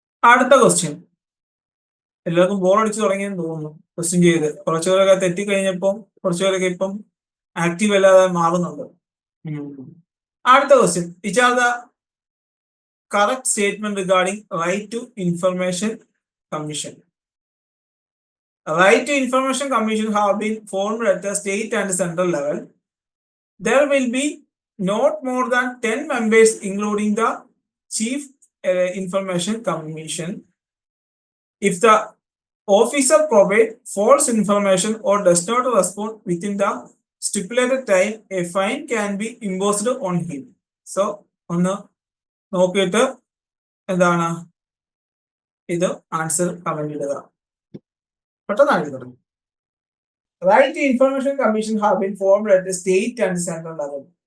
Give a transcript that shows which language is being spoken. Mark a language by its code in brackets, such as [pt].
[ml] അടുത്ത ക്വസ്റ്റ്യൻ, എല്ലാവർക്കും ബോർ അടിച്ചു തുടങ്ങിയെന്ന് തോന്നുന്നു. ക്വസ്റ്റ്യൻ ചെയ്ത് കുറച്ചുപേരൊക്കെ തെറ്റിക്കഴിഞ്ഞപ്പം കുറച്ചുപേരൊക്കെ ഇപ്പം ആക്റ്റീവ് അല്ലാതെ മാറുന്നുണ്ട്. അടുത്ത question, [en] Which are the correct statement regarding right to information commission. Right to Information Commission have been formed at the state and central level. There will be not more than 10 members, including the Chief Information Commission. If the officer provides false information or does not respond within the stipulated time, a fine can be imposed on him. [ml] So, ഒന്ന് നോക്കിയിട്ട് എന്താണ് ഇത് answer comment ഇടുക. [en] Right to Information Commission have been formed at the state and central level.